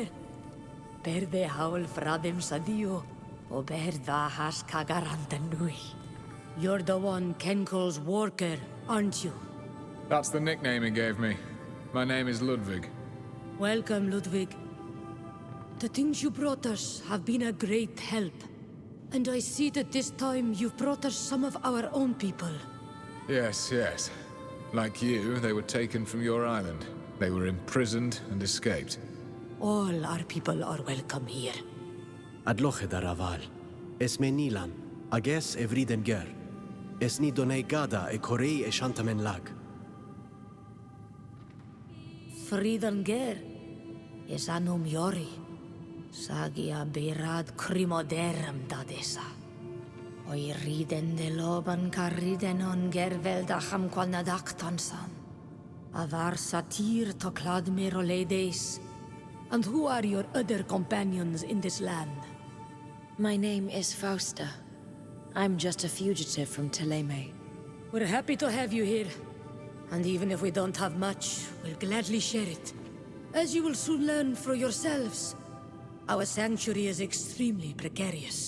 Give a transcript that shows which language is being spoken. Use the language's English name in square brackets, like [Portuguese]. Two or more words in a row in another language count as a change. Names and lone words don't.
[English] Perde haul fradim sadio, o berda has kagarantanui. You're the one Kenkel's worker, aren't you? That's the nickname he gave me. My name is Ludwig. Welcome, Ludwig. The things you brought us have been a great help. And I see that this time you've brought us some of our own people. Yes, yes. Like you, they were taken from your island. They were imprisoned and escaped. All our people are welcome here. Adloche daraval. Esme Nilan. Ages evriden ger. Esni donei gada e korei e shantamen lag. Fridan ger is anum yori. Sagia berad crimoderum dadesa. Oi riden de loban carriden on gerveldacham qualnadaktansan. Avar satir tokladmir oledes. And who are your other companions in this land? My name is Fausta. I'm just a fugitive from Teleme. We're happy to have you here. And even if we don't have much, we'll gladly share it. As you will soon learn for yourselves, our sanctuary is extremely precarious.